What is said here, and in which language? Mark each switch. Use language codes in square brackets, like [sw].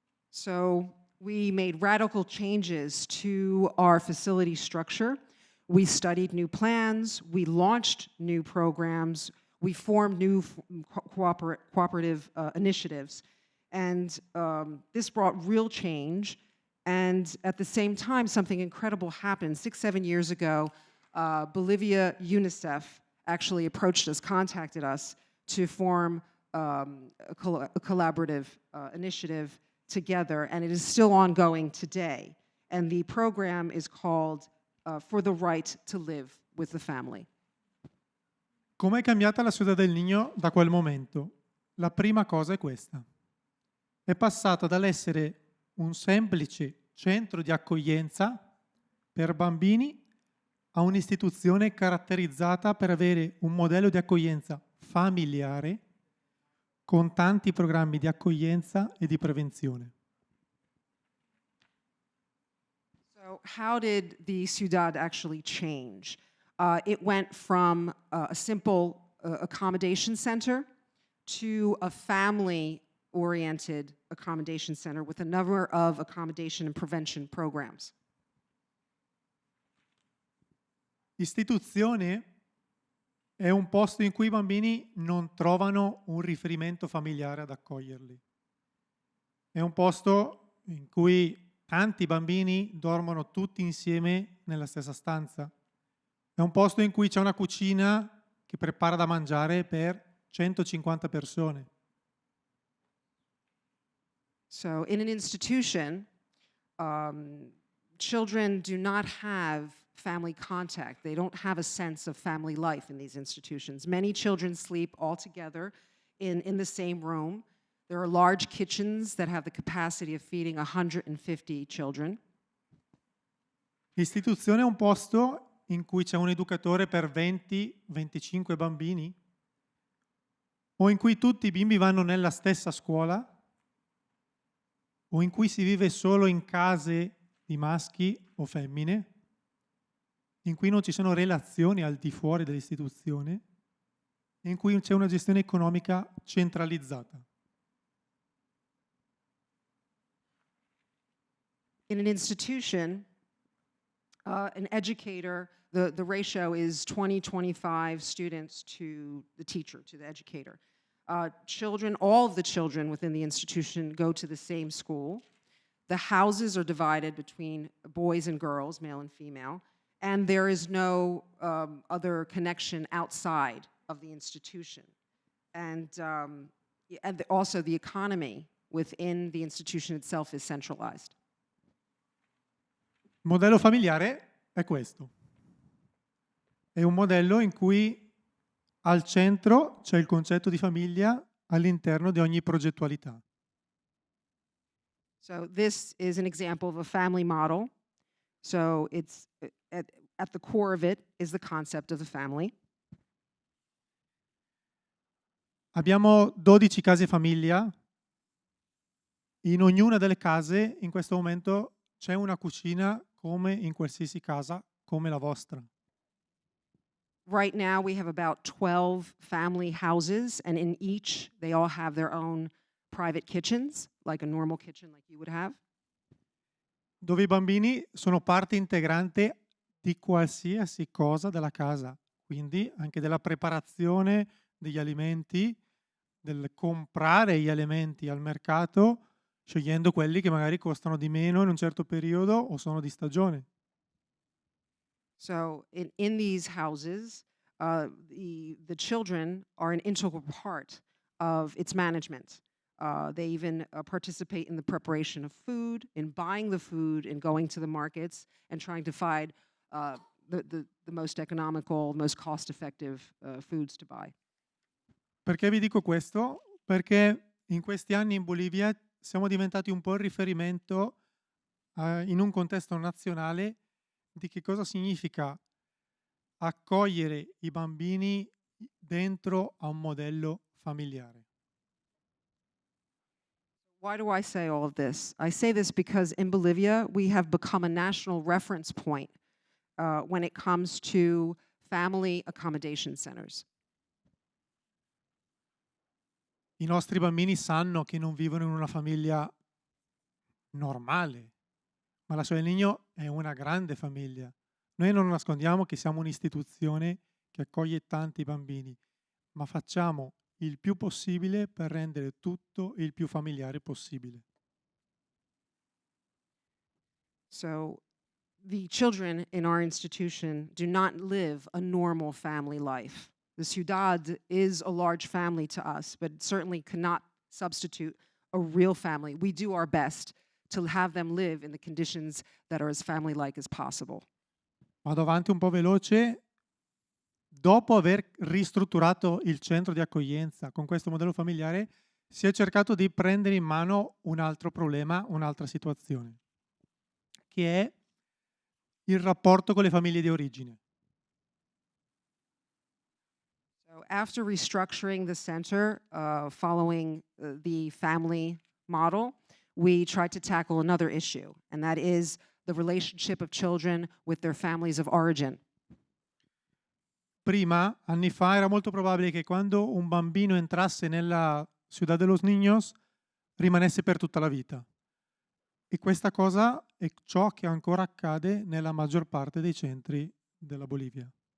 [en] So we made radical changes to our facility structure. We studied new plans, we launched new programs, we formed new cooperative initiatives. And this brought real change. And at the same time, something incredible happened. 6-7 years ago, Bolivia UNICEF actually approached us, contacted us to form a collaborative initiative together, and it is still ongoing today. And the program is called For the Right to Live with the Family. [it] Com'è cambiata la Ciudad del Niño da quel momento? La prima cosa è questa. È passata dall'essere un semplice centro di accoglienza per bambini a un'istituzione caratterizzata per avere un modello di accoglienza familiare con tanti programmi di accoglienza e di prevenzione. [en] So how did the Ciudad actually change? It went from a simple accommodation center to a family-oriented accommodation center with a number of accommodation and prevention programs. [it] Istituzione è un posto in cui i bambini non trovano un riferimento familiare ad accoglierli. È un posto in cui tanti bambini dormono tutti insieme nella stessa stanza. È un posto in cui c'è una cucina che prepara da mangiare per 150 persone. [en] So in an institution, children do not have family contact. They don't have a sense of family life in these institutions. Many children sleep all together in the same room. There are large kitchens that have the capacity of feeding 150 children. [it] L'istituzione è un posto in cui c'è un educatore per 20-25 bambini o in cui tutti i bimbi vanno nella stessa scuola o in cui si vive solo in case di maschi o femmine, in cui non ci sono relazioni al di fuori dell'istituzione, in cui c'è una gestione economica centralizzata. [en] In an institution, an educator, the ratio is 20-25 students to the teacher, to the educator. Children, all of the children within the institution go to the same school. The houses are divided between boys and girls, male and female, and there is no other connection outside of the institution. And also the economy within the institution itself is centralized. [it] Il modello familiare è questo. È un modello in cui al centro c'è il concetto di famiglia all'interno di ogni progettualità. [en] So this is an example of a family model. So it's at the core of it is the concept of the family. [it] Abbiamo 12 case famiglia. In ognuna delle case in questo momento c'è una cucina come in qualsiasi casa come la vostra. [en] Right now we have about 12 family houses, and in each they all have their own private kitchens, like a normal kitchen like you would have. [it] Dove i bambini sono parte integrante di qualsiasi cosa della casa, quindi anche della preparazione degli alimenti, del comprare gli alimenti al mercato, scegliendo quelli che magari costano di meno in un certo periodo o sono di stagione. [en] So in these houses, the children are an integral part of its management. They even participate in the preparation of food, in buying the food, in going to the markets, and trying to find the most economical, most cost-effective foods to buy. [it] Perché vi dico questo? Perché in questi anni in Bolivia siamo diventati un po' il riferimento in un contesto nazionale di che cosa significa accogliere i bambini dentro a un modello familiare. [en] Why do I say all of this? I say this because in Bolivia, we have become a national reference point when it comes to family accommodation centers. [it] I nostri bambini sanno che non vivono in una famiglia normale, ma la Ciudad del Niño è una grande famiglia. Noi non nascondiamo che siamo un'istituzione che accoglie tanti bambini, ma facciamo il più possibile per rendere tutto il più familiare possibile. [en] So the children in our institution do not live a normal family life. The Ciudad is a large family to us, but it certainly cannot substitute a real family. We do our best to have them live in the conditions that are as family-like as possible. [it] Vado avanti un po' veloce. Dopo aver ristrutturato il centro di accoglienza con questo modello familiare, si è cercato di prendere in mano un altro problema, un'altra situazione, che è il rapporto con le famiglie di origine. [en] So after restructuring the center, following the family model, we tried to tackle another issue, and that is the relationship of children with their families of origin. [it] Prima, anni fa, era molto probabile che quando un bambino entrasse nella Ciudad de los Niños rimanesse per tutta la vita. E questa cosa è ciò che ancora accade nella maggior parte dei centri della Bolivia.